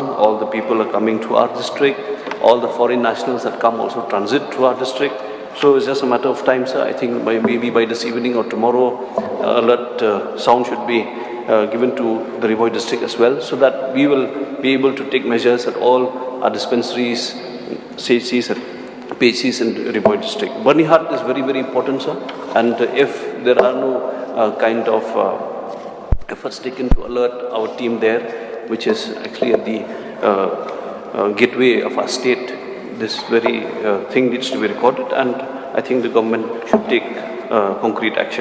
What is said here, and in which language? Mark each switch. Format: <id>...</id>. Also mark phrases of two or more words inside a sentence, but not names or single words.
<en>All the people are coming to our district. All the foreign nationals that come also transit through our district. So it's just a matter of time, sir. I think maybe by this evening or tomorrow, alert sound should be given to the Ribhoi district as well, so that we will be able to take measures at all our dispensaries, CHCs and PHCs in Ribhoi district. Barnihat is very, very important, sir. And if there are no kind of efforts taken to alert our team there, which is actually at the gateway of our state, this very thing needs to be recorded, and I think the government should take concrete action.</en>